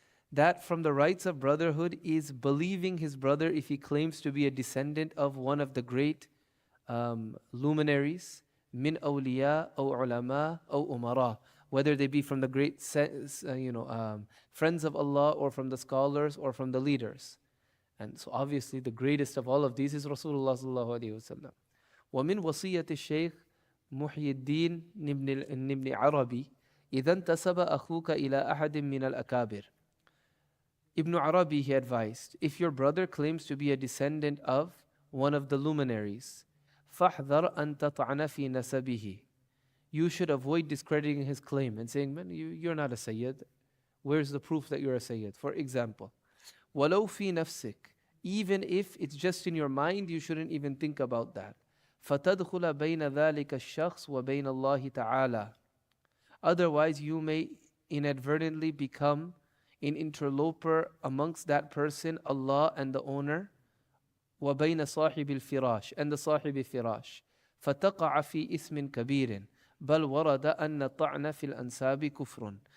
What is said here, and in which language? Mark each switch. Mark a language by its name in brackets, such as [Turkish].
[English] That from the rights of brotherhood is believing his brother if he claims to be a descendant of one of the great luminaries, min awliya or ulama or umara, whether they be from the great friends of Allah, or from the scholars, or from the leaders. And so obviously the greatest of all of these is Rasulullah sallallahu alaihi wasallam. [Arabic] ومن وصية الشيخ محي الدين ابن عربي إذا انتسب أخوك إلى أحد من الأكابر. [English] Ibn Arabi, he advised, if your brother claims to be a descendant of one of the luminaries, [Arabic] فَاحْذَرْ أَن تَطْعَنَ فِي نَسَبِهِ. [English] You should avoid discrediting his claim and saying, man, you're not a Sayyid. Where's the proof that you're a Sayyid? For example, [Arabic] وَلَوْ فِي نَفْسِكَ. [English] Even if it's just in your mind, you shouldn't even think about that. [Arabic] فَتَدْخُلَ بَيْنَ ذَلِكَ الشَّخْص وَبَيْنَ اللَّهِ تَعَالَى. [English] Otherwise, you may inadvertently become an interloper amongst that person, Allah and the owner, [Arabic] وبين صاحب الفراش, [English] and the صاحب الفراش, [Arabic] فتقع في اسم كبير بل ورد أن الطعن في الأنساب كفر.